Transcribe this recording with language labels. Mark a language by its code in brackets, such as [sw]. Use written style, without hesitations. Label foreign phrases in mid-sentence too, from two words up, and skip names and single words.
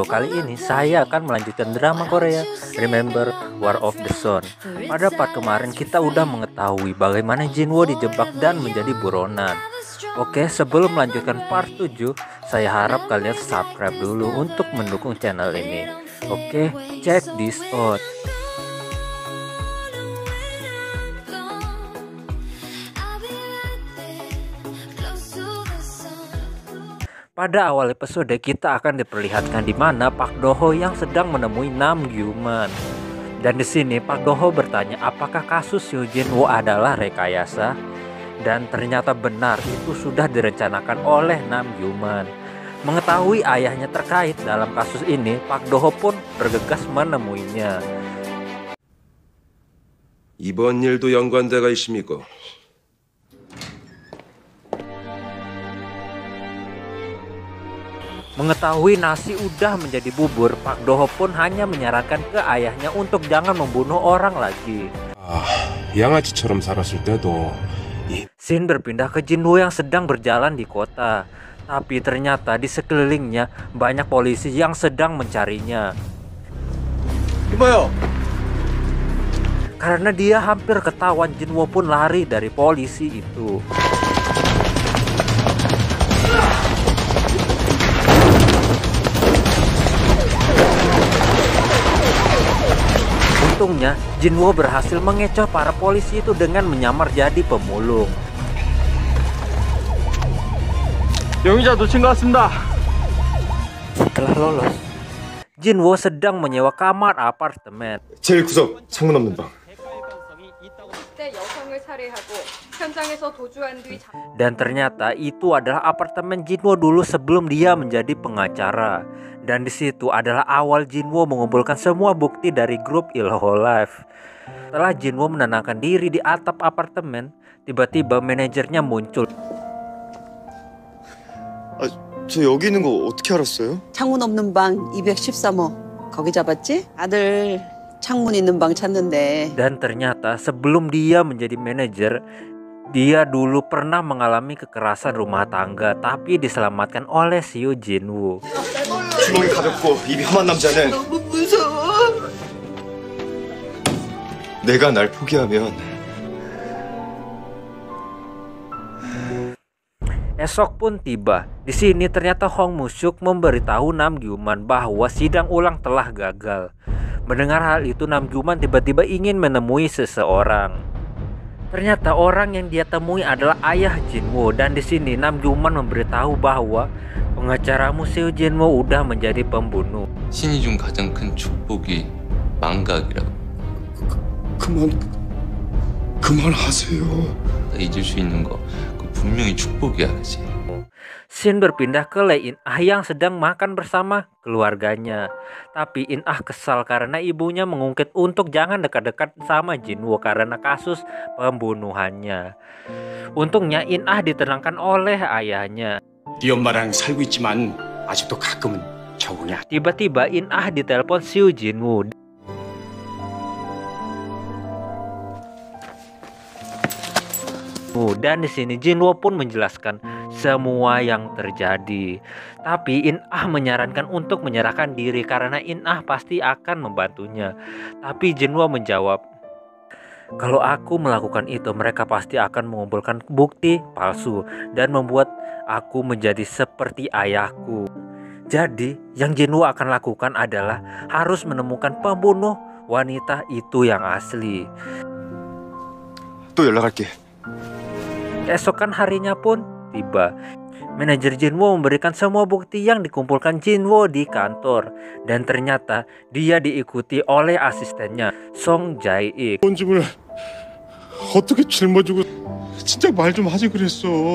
[id] Kali ini saya akan melanjutkan drama Korea Remember War of the Sun. Pada part kemarin kita udah mengetahui bagaimana Jinwoo dijebak dan menjadi buronan. Oke, sebelum melanjutkan part 7, saya harap kalian subscribe dulu untuk mendukung channel ini. Oke, [en] check this out. [id] Pada awal episode kita akan diperlihatkan di mana Park Do-ho yang sedang menemui Nam Gyu-man. Dan di sini Park Do-ho bertanya apakah kasus Seo Jin-woo adalah rekayasa. Dan ternyata benar, itu sudah direncanakan oleh Nam Gyu-man. Mengetahui ayahnya terkait dalam kasus ini, Park Do-ho pun bergegas menemuinya. [ko] 이번 일도 연관자가 있습니까? [id] Mengetahui nasi udah menjadi bubur, Park Do-ho pun hanya menyarankan ke ayahnya untuk jangan membunuh orang lagi. [ko] 양아치처럼 살았을 때도 [id] Scene berpindah ke Jinwoo yang sedang berjalan di kota. Tapi ternyata di sekelilingnya banyak polisi yang sedang mencarinya. [ko] 이봐요. [id] Karena dia hampir ketahuan, Jinwoo pun lari dari polisi itu. Untungnya, Jinwoo berhasil mengecoh para polisi itu dengan menyamar jadi pemulung. [ko] 용의자 놓친 것 같습니다. [id] Setelah lolos, Jinwoo sedang menyewa kamar apartemen. [ko] 제일 구석 창문 없는 방. [id] Dan ternyata itu adalah apartemen Jinwoo dulu sebelum dia menjadi pengacara. Dan di situ adalah awal Jinwoo mengumpulkan semua bukti dari grup Ilho Life. Setelah Jinwoo menenangkan diri di atap apartemen, tiba-tiba manajernya muncul. [ko] 저 여기 있는 거 어떻게 알았어요? 창문 없는 방 213호 거기 잡았지? 아들 창문 있는 방 찾는데. [id] Dan ternyata sebelum dia menjadi manajer, dia dulu pernah mengalami kekerasan rumah tangga, tapi diselamatkan oleh Seo Jin-woo. [ko] 주먹이 가볍고 입이 험한 남자는 너무 무서워. 내가 날 포기하면 [id] Esok pun tiba. Di sini ternyata Hong Moo-suk memberitahu Nam Gyu-man bahwa sidang ulang telah gagal. Mendengar hal itu, Nam Gyu-man tiba-tiba ingin menemui seseorang. Ternyata orang yang dia temui adalah ayah Jinwoo, dan di sini Nam Gyu-man memberitahu bahwa pengacaramu Seo Jin-woo udah menjadi pembunuh. [ko] 신이 준 가장 큰 축복이 망각이라고. 그만하세요. 잊을 수 있는 거 분명히 축복이야, 그치? [id] Scene berpindah ke Lee In-ah yang sedang makan bersama keluarganya. Tapi In-ah kesal karena ibunya mengungkit untuk jangan dekat-dekat sama Jinwoo karena kasus pembunuhannya. Untungnya In-ah ditenangkan oleh ayahnya. [ko] 네 엄마랑 살고 있지만 아직도 가끔은 적응이 안 돼. [id] Tiba-tiba In-ah ditelepon Seo Jin-woo. Dan di sini Jinwoo pun menjelaskan semua yang terjadi. Tapi In-ah menyarankan untuk menyerahkan diri karena In-ah pasti akan membantunya. Tapi Jinwoo menjawab, kalau aku melakukan itu, mereka pasti akan mengumpulkan bukti palsu dan membuat aku menjadi seperti ayahku. Jadi yang Jinwoo akan lakukan adalah harus menemukan pembunuh wanita itu yang asli. [ko] 또 연락할게. [id] Keesokan harinya pun tiba. Manajer Jinwoo memberikan semua bukti yang dikumpulkan Jinwoo di kantor. Dan ternyata dia diikuti oleh asistennya, Song Jae-ik. [ko] 본 집을 어떻게 짊어지고 진짜 말 좀 하지 그랬어.